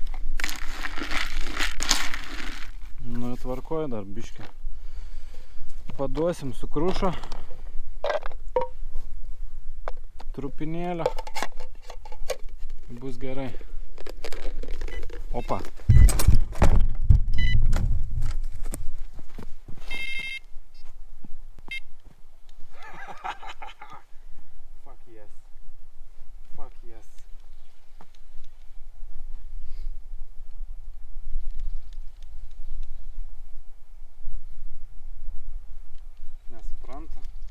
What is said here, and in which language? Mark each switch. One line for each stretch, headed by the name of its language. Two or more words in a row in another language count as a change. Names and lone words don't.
Lithuanian: Nu, tvarkoju dar biškį. Paduosim su krušo. Trupinėlio. Bus gerai. Opa.
English: Fuck yes. Fuck yes.
Lithuanian: Nesupranta.